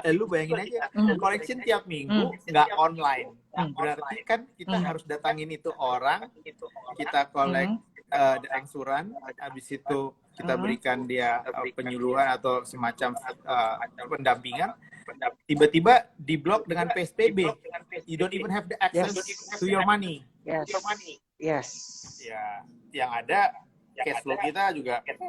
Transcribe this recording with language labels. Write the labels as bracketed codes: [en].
[id] Lu bayangin aja, collection tiap minggu nggak online. Berarti kan kita harus datangin itu orang, kita collect angsuran, habis itu kita berikan dia penyuluhan atau semacam pendampingan. Tiba-tiba diblok dengan PSBB. [en] You don't even have the access to your money. Yes. [id] Ya, yang ada cash flow kita juga.